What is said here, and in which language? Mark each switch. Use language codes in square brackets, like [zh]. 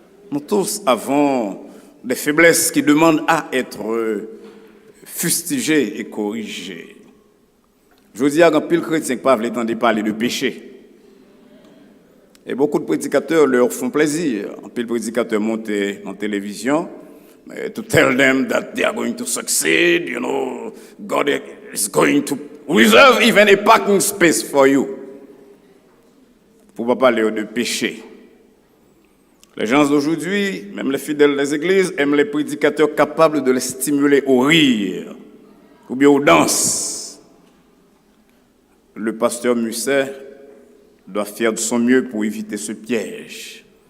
[fr] Nous tous avons des faiblesses qui demandent à être fustigées et corrigées. Je dis à un pile chrétien qui pas le temps de parler de péché. Et beaucoup de prédicateurs leur font plaisir. Un pile prédicateur monte en télévision [en] to tell them that they are going to succeed, God is going to reserve even a parking space for you. [fr] Pour pas parler de péché. Les gens d'aujourd'hui, même les fidèles des églises, aiment les prédicateurs capables de les stimuler au rire ou bien aux danses. Le pasteur Musset doit faire de son mieux pour éviter ce piège.